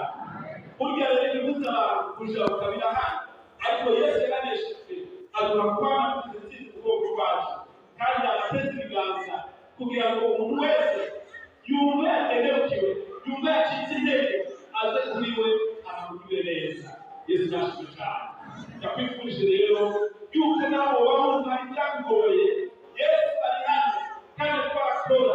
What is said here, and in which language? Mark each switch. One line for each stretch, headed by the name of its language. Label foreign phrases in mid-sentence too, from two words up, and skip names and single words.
Rundi: Burya rero bibuza abantu kuja ukabira hano ariko Yesu yaraneshejwe aduha kwama tuzitsinze ubwoko bwacu kandi abateze ibiganza kugira ngo umuntu wese yumve yategerekewe yumve yacitse intege aze kuri we amugirire neza. Yesu nashimwe cyane. Ndakwifurije rero yuko nawe wumva ibyakugoye Yesu ari hano kandi twara